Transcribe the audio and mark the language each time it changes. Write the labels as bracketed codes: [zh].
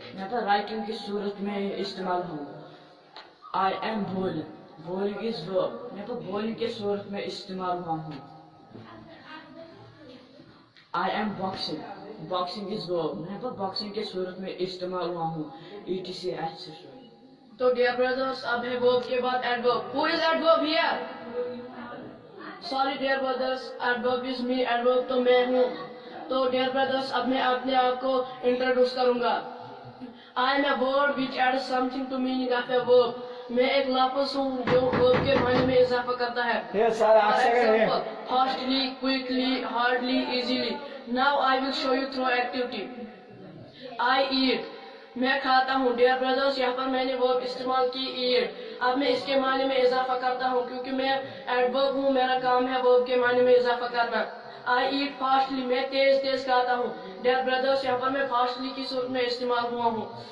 [hi] मैं यहाँ पर writing की सूरत में इस्तेमाल हूँ. [en] I am bowling. Bowling is verb. [hi] मैं यहाँ पर bowling की सूरत में इस्तेमाल हुआ हूँ. [en] I am boxing. Boxing is verb. [hi] मैं यहाँ पर boxing की सूरत में इस्तेमाल हुआ हूँ. [en] etc etc. तो dear brothers, [hi] अब है verb के बाद adverb. [en] Who is adverb here? Sorry dear brothers, adverb is me, adverb [hi] तो मैं हूँ. तो [en] dear brothers, [hi] अब मैं अपने आप को introduce करूँगा. [en] I am a word which adds something to meaning of a verb. [hi] मैं एक लफ्ज़ हूँ जो verb के मायने में इजाफा करता है. [en] Yes, sir. For Ask again. example, fastly, quickly, hardly, easily. Now I will show you through activity. I eat. [hi] मैं खाता हूँ. [en] Dear brothers, [hi] यहाँ पर मैंने verb इस्तेमाल की eat. अब मैं इसके मायने में इजाफा करता हूँ क्योंकि मैं adverb हूँ. मेरा काम है verb के मायने में इजाफा करना. [en] I eat fastly. [hi] मैं तेज तेज खाता हूँ. [en] Dear brothers, [hi] यहाँ पर मैं fastly की सूरत में इस्तेमाल हुआ हूँ.